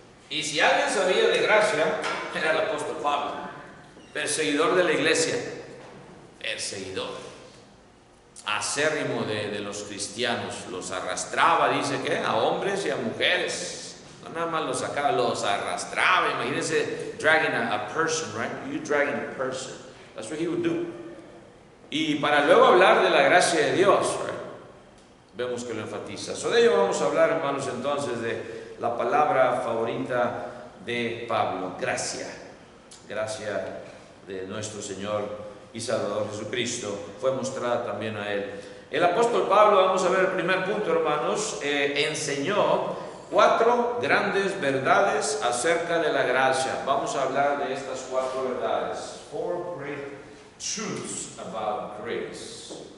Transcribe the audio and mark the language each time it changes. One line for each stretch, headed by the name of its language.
Spanish: Y si alguien sabía de gracia, era el apóstol Pablo, perseguidor de la iglesia, perseguidor, acérrimo de los cristianos, los arrastraba, dice que a hombres y a mujeres, no nada más los sacaba, los arrastraba. Imagínense
English: dragging a person, right? You dragging a person, that's what he would do.
Spanish: Y para luego hablar de la gracia de Dios, right? Vemos que lo enfatiza. So, de ello vamos a hablar, hermanos, entonces de la palabra favorita de Pablo, gracia. Gracia de nuestro Señor y Salvador Jesucristo fue mostrada también a él. El apóstol Pablo, vamos a ver el primer punto, hermanos, enseñó 4 grandes verdades acerca de la gracia. Vamos a hablar de estas 4 verdades.
English: 4 great truths about grace.